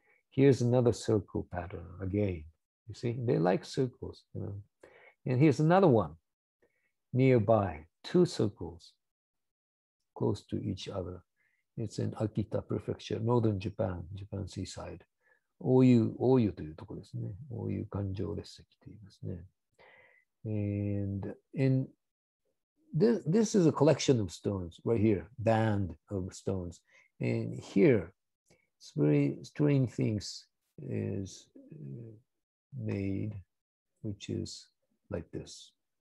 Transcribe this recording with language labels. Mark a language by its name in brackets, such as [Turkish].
[English] Here's another circle pattern again. You see, they like circles, you know. And here's another one nearby, two circles close to each other. It's in Akita Prefecture, northern Japan, Japan seaside. [Japanese] Oyu というところですね。Oyu Kanjo 列石と言いますね。 [English] And this is a collection of stones right here, band of stones. And here, it's very strange things is made, which is like this.